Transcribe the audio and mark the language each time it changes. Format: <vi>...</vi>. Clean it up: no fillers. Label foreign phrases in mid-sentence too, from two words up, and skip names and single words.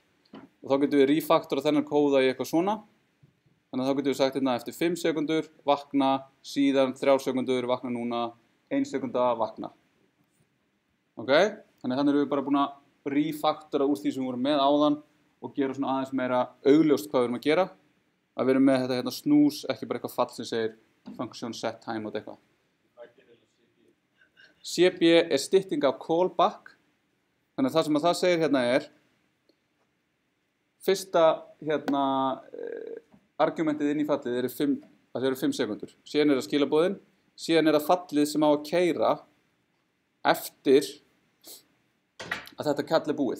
<is>Og þá getum við refaktora þennan kóða í eitthvað svona. Þannig að þá getum við sagt hérna eftir 5 sekundur, vakna, síðan 3 sekundur, vakna núna, 1 sekunda, vakna. Ok? Þannig erum við bara búin að refaktora úr því sem við vorum með áðan og gera svona aðeins meira augljóst hvað við erum að gera. Að við erum með þetta hérna snús, ekki bara eitthvað fall sem segir</is> <en>function set time</en> <is>og eitthvað. CB er stytting af callback. Þannig að það sem að það segir hérna er fyrsta hérna argumentið inn í fallið eru 5 sekundur. Síðan er það skilabóðin, síðan er það fallið sem á að keyra eftir að þetta kall er búið.</is>